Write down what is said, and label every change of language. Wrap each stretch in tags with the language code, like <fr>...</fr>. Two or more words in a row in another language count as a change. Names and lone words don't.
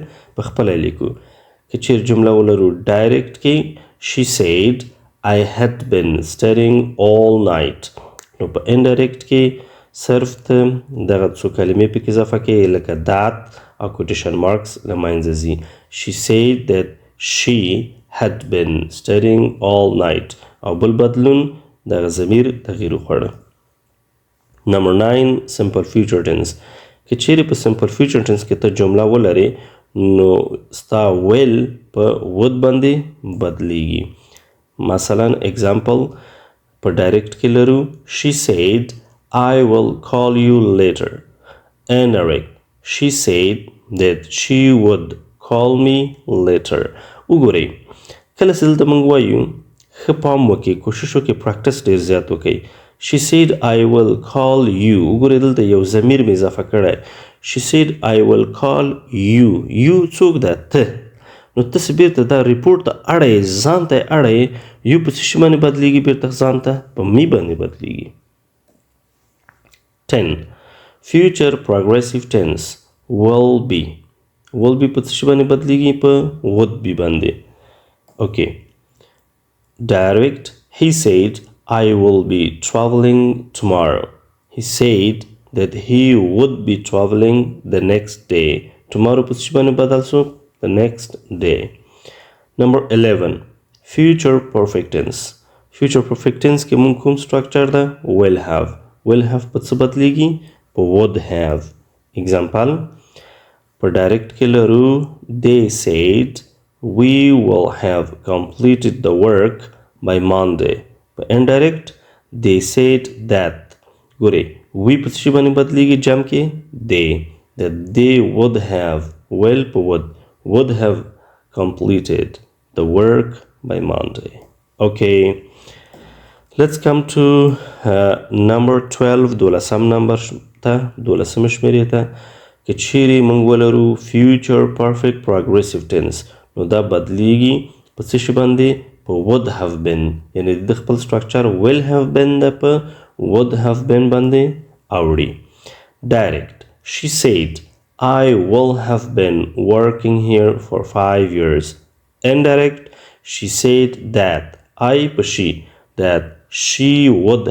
<ps>په خپله لیکو. که چیرې جمله ولرو direct کې</ps> <en>she said I had been studying all night.</en> <ps>نو په indirect کې صرف ته دغه څو کلمې پکې اضافه کوي لکه that او</ps> <en>quotation marks</en> <ps>له منځه ځي.</ps> <en>she said that she had been studying all night</en> <ps>او بل بدلون دغه ضمیر تغییر وخوړه.</ps> <en>نمبر 9 simple future tense.</en> <ps>که چیرې په</ps> <en>simple future tense</en> <ps>کې ته جمله ولرې نو ستا will په would باندې بدلیږي.</ps> <en>مثلا example</en> <ps>په direct کې لرو</ps> <en>she said I will call you later. Indirect, she said that she would call me later.</en> <ps>وګورئ کله چې دلته موږ وایو ښه پام وکړئ، کوشش وکړئ پراکټس ډېر زیات وکړئ.</ps> <en>she said I will call you.</en> <ps>وګورئ دلته یو ضمیر مې اضافه کړی.</ps> <en>she said I will call you. you</en> <ps>څوک ده؟</ps> <en>ته.</en> <ps>نو تاسې بیرته دا ریپورټ ته اړئ، ځان ته یې اړئ. یو په څه شي باندې بدلیږي؟ بیرته ځان ته په می باندې بدلیږي.</ps> <en>10 future progressive tense will be. will be</en> <ps>په څه شي باندې بدلیږي؟ په</ps> <en>would be</en> <ps>باندې.</ps> <en>okay direct, he said I will be traveling tomorrow. he said that he would be traveling the next day.</en> <ps>tomorrow په څه شي باندې بدل شو؟</ps> <en>the next day. number 11 future perfect tense. future perfect tense</en> <ps>کې مونږ کوم structure ده؟</ps> <en>will have. will have</en> <ps>په څه بدلیږي؟ په</ps> <en>would have. example</en> <ps>په direct کې لرو</ps> <en>they said we will have completed the work by Monday. په indirect they said that.</en> <ps>ګورئ we په څه شي باندې بدلیږي جمع کې؟</ps> <en>they. that they would have will په would have completed the work by Monday. okay let's come to number 12</en> <ps>دولسم نمبر ته، دولسم شمیرې ته. که چیرې موږ ولرو</ps> <en>future perfect progressive tense</en> <ps>نو دا بدلیږي په څه شي باندې؟ په</ps> <en>would have been.</en> <ps>یعنی د خپل structure</ps> <en>will have been</en> <ps>ده په</ps> <en>would have been</en> <ps>باندې اوړي.</ps> <en>direct, she said I will have been working here for 5 years. Indirect, she said that I په she that she would have.</en>